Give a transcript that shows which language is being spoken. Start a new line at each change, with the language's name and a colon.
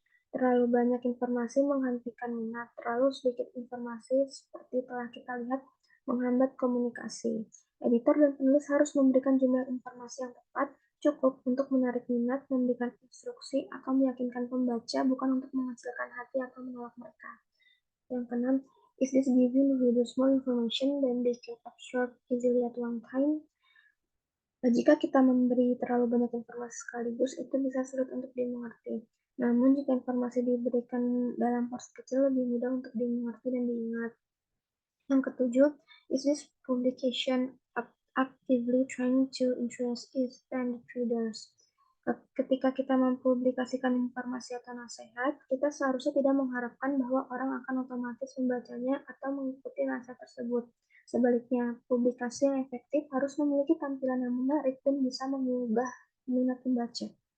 Indonesian: Terlalu banyak informasi menghentikan minat, terlalu sedikit informasi seperti telah kita lihat menghambat komunikasi. Editor dan penulis harus memberikan jumlah informasi yang tepat, Cukup untuk menarik minat, memberikan instruksi, atau meyakinkan pembaca, bukan untuk menghasilkan hati atau menolak mereka. Yang keenam,
English: is this giving readers more information than they can absorb easily at one time?
Indonesian: Jika kita memberi terlalu banyak informasi sekaligus, itu bisa sulit untuk dimengerti. Namun, jika informasi diberikan dalam porsi kecil, lebih mudah untuk dimengerti dan diingat. Yang ketujuh,
English: is this publication actively trying to interest its intended readers?
Indonesian: Ketika kita mempublikasikan informasi atau nasihat, kita seharusnya tidak mengharapkan bahwa orang akan otomatis membacanya atau mengikuti nasihat tersebut. Sebaliknya, publikasi yang efektif harus memiliki tampilan yang menarik dan bisa mengubah minat pembaca.